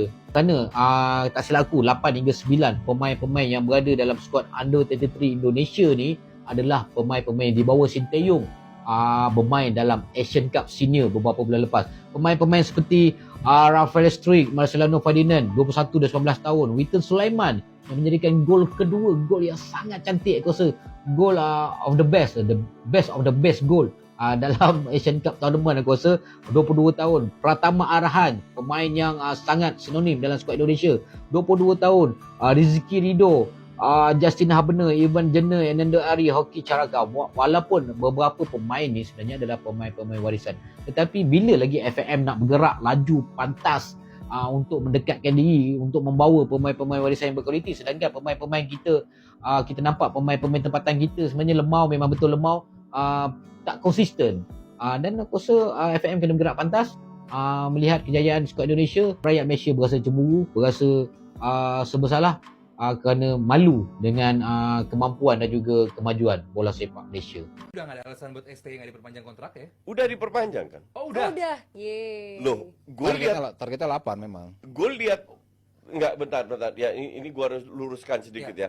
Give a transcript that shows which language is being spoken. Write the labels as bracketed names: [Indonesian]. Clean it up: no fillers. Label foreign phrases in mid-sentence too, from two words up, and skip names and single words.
[Malay] Kerana tak silap aku 8 hingga 9 pemain-pemain yang berada dalam skuad under 33 Indonesia ni adalah pemain-pemain di bawah Sinteyong, bermain dalam Asian Cup Senior beberapa bulan lepas. Pemain-pemain seperti Rafael Struijk, Marcelino Ferdinand 21 dan 19 tahun, Witan Sulaiman yang menjadikan gol kedua, gol yang sangat cantik. Aku rasa gol [English] of the best of the best goal [Malay] dalam Asian Cup Tournament. Aku rasa 22 tahun. Pratama Arhan, pemain yang sangat sinonim dalam skuad Indonesia, 22 tahun. Rizky Ridho, Justin Habner, Ivan Jenner, Ananda Ari, Hoki Caraka. Walaupun beberapa pemain ni sebenarnya adalah pemain-pemain warisan, tetapi bila lagi FAM nak bergerak laju pantas untuk mendekatkan diri, untuk membawa pemain-pemain warisan yang berkualiti, sedangkan pemain-pemain kita, kita nampak pemain-pemain tempatan kita sebenarnya lemau, memang betul lemau, tak konsisten. Dan aku rasa FAM kena bergerak pantas. Melihat kejayaan skuad Indonesia, rakyat Malaysia berasa cemburu, berasa sebersalah kerana malu dengan kemampuan dan juga kemajuan bola sepak Malaysia. [Indonesian] Udah nggak ada alasan buat ST nggak diperpanjang kontrak ya? Udah diperpanjang kan? Oh udah. Yeay. Loh, gue lihat targetnya 8 memang. Gue lihat enggak, bentar. Ya, ini gue harus luruskan sedikit ya.